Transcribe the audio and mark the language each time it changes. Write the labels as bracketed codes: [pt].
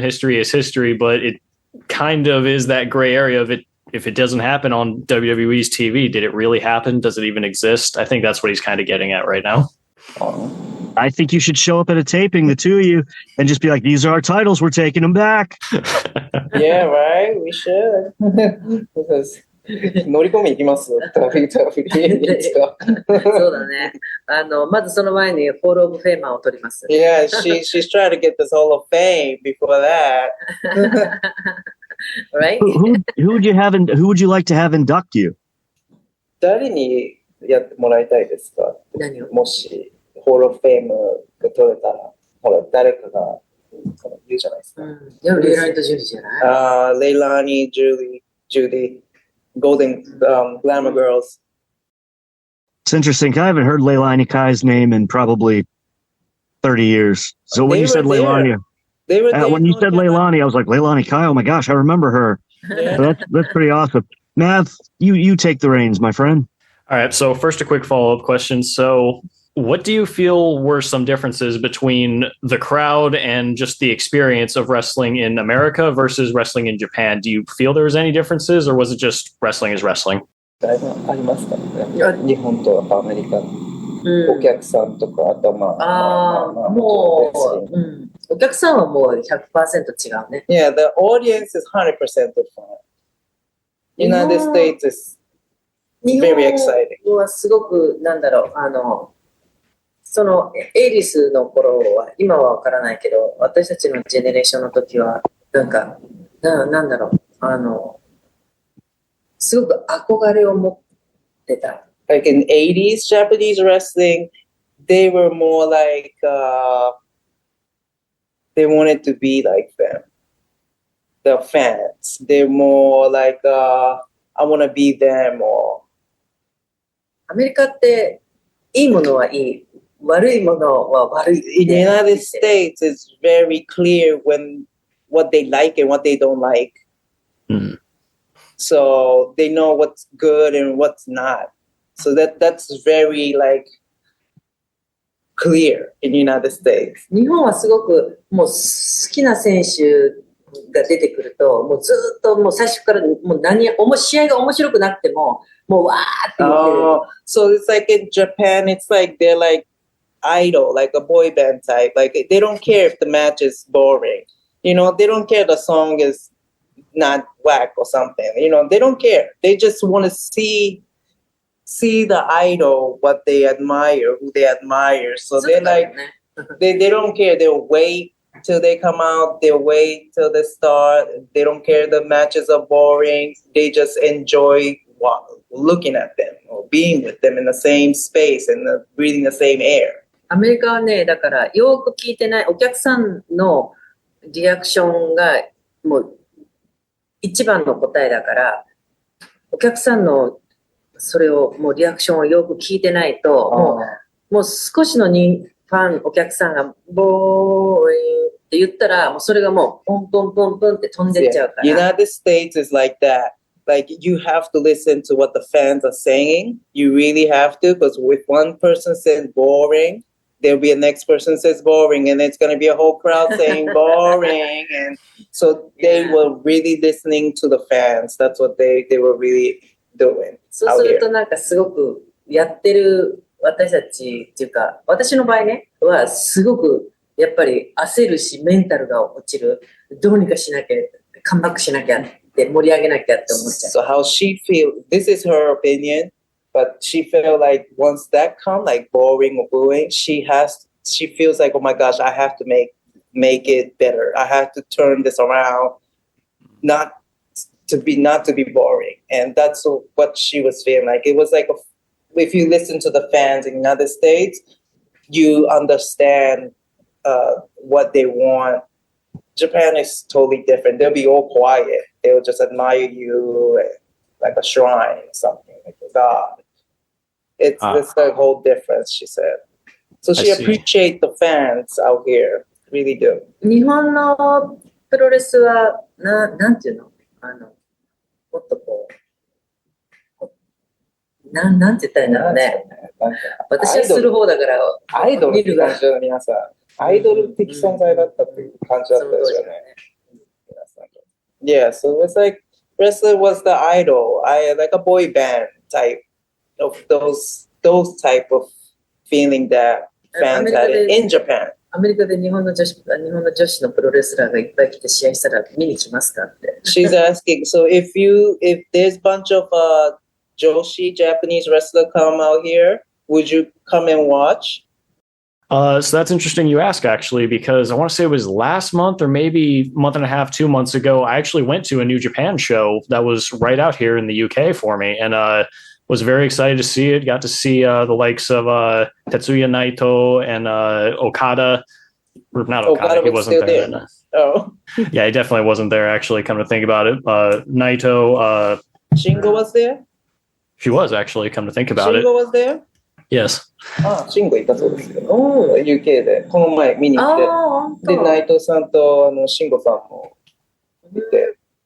[en] History is history, but it kind of is that gray area of it. If it doesn't happen on WWE's TV, did it really happen? Does it even exist? I think that's what he's kind of getting at right now. I think you should show up at a taping, the two of you, and just be like, these are our titles. We're taking them back. Yeah, right. We should. Because [ja] 乗り込み行きますそうだね。まずその前にホールオブフェイマーを取ります。 [en] Yeah, she's trying to get this Hall of Fame before that. Right? Who would you like to have induct you? [ja] 誰にやってもらいたいですか？何を？もしホールオブフェイムが取れたら、ほら誰かが言うじゃないですか。でもレイラニとジュリーじゃない？レイラニ、ジュディ。Golden Glamour Girls. [en] It's interesting. I haven't heard Leilani Kai's name in probably 30 years. So when you said Leilani, I was like, Leilani Kai, oh my gosh, I remember her. Yeah. So that's pretty awesome. Mav, you take the reins, my friend. All right, so first a quick follow-up question. So what do you feel were some differences between the crowd and just the experience of wrestling in America versus wrestling in Japan? Do you feel there was any differences, or was it just wrestling is wrestling? [ja] だいぶありますからね。日本とアメリカ、お客さんとか、あともう、お客さんはもう 100% 違うね。 [en] Yeah, the audience is 100% different. United States is very exciting. [ja] 日本はすごく、なんだろう、そのエイリスの頃は今は分からないけど、私たちのジェネレーションの時はなんだろう、すごく憧れを持ってた。 [en] Like in 80s Japanese wrestling, they were more like they wanted to be like them. The fans, they're more like I want to be them. Or [ja] アメリカっていいものはいい。悪いものは悪い。 [en] In the United States, it's very clear what they like and what they don't like. Mm. So they know what's good and what's not. So that's very like clear in the United States. [ja] 日本はすごくもう好きな選手が出てくると、もうずっともう最初からもう試合が面白くなくても、もうわーって言ってる。 [en] So it's like in Japan, it's like they're like idol, like a boy band type. Like they don't care if the match is boring. You know, they don't care the song is not whack or something. You know, they don't care. They just want to see the idol, what they admire, who they admire. So they're like, they don't care. They'll wait till they come out. They'll wait till they start. They don't care the matches are boring. They just enjoy looking at them or being with them in the same space and breathing the same air. [ja] アメリカはね、だからよく聞いてないお客さんのリアクションがもう一番の答えだから、お客さんのそれをもうリアクションをよく聞いてないと、もう少しのお客さんがボーインって言ったら、もうそれがもうポンポンポンポンって飛んでっちゃうから。 [en] United States is like that. Like you have to listen to what the fans are saying. You really have to, because if one person says boring, there'll be a next person says boring, and it's going to be a whole crowd saying boring. And so they were really listening to the fans. That's what they were really doing. [ja] そうするとなんかすごくやってる私たちっていうか、私の場合ね、はすごくやっぱり焦るし、メンタルが落ちる。どうにかしなきゃ、カムバックしなきゃって盛り上げなきゃって思っちゃう。 [en] So how she feel, this is her opinion, but she felt like once that come, like boring or booing, she feels like, oh my gosh, I have to make it better. I have to turn this around, not to be boring. And that's what she was feeling like. It was like, if you listen to the fans in the United States, you understand what they want. Japan is totally different. They'll be all quiet. They'll just admire you like a shrine or something, like a god. It's a whole difference, she said. So she appreciates the fans out here. Really do. [ja] 日本のプロレスは、なんていうのもっとこう、なんて言ったらいいんだろうね。私はする方だから、アイドルって感じだね、皆さん。アイドル的存在だったっていう感じだったですよね。 [en] Yeah, so it's like Wrestle was the idol. Like a boy band type of those type of feeling that fans had in Japan. [ja] アメリカで日本の女子のプロレスラーがいっぱい来て試合したら見に来ますかって。 [en] She's asking, so if there's a bunch of Joshi Japanese wrestler come out here, would you come and watch? So that's interesting you ask, actually, because I want to say it was last month or maybe month and a half, 2 months ago. I actually went to a New Japan show that was right out here in the UK for me, and was very excited to see it. Got to see the likes of Tetsuya Naito and Okada. Or not Okada, he wasn't there. Then. Oh. Yeah, he definitely wasn't there, actually, come to think about it. Naito. Shingo was there? She was, actually, come to think about it. Shingo was there? Yes. [ja] シンゴいたそうですけど、UK でこの前見に行って、で、内藤さんとシンゴさんも見て。